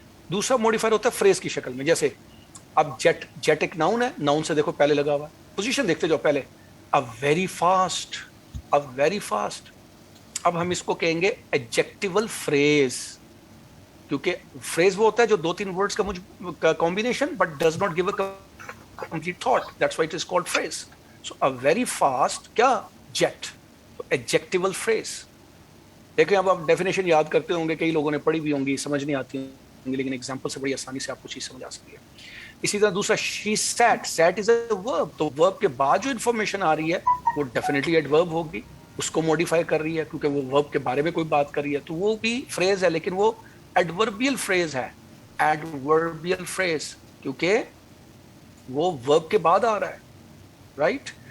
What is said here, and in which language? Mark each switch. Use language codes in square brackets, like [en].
[hi] दूसरा मॉडिफायर होता है फ्रेज की शक्ल में. जैसे अब जेट, जेट एक नाउन है, नाउन से देखो पहले लगा हुआ, पोजीशन देखते जाओ पहले, [en] A very fast, a very fast. [hi] अब हम इसको कहेंगे एडजेक्टिवल फ्रेज, क्योंकि फ्रेज वो होता है जो दो तीन वर्ड्स का combination [en] But does not give a complete thought, that's why it is called phrase. So a very fast क्या, jet, तो adjectival phrase. [hi] देखिए अब आप डेफिनेशन याद करते होंगे, कई लोगों ने पढ़ी भी होंगी, समझ नहीं आती होंगी, लेकिन एग्जांपल से बड़ी आसानी से आपको चीज समझ आ सकती है. इसी तरह दूसरा [en] she sat, sat is a verb, [hi] तो verb के बाद जो इन्फॉर्मेशन आ रही है वो डेफिनेटली एडवर्ब होगी, उसको मॉडिफाई कर रही है क्योंकि वो वर्ब के बारे में कोई बात कर रही है, तो वो भी फ्रेज है, लेकिन वो एडवर्बियल फ्रेज है, एडवर्बियल फ्रेज, क्योंकि वो वर्ब के बाद आ रहा है, राइट.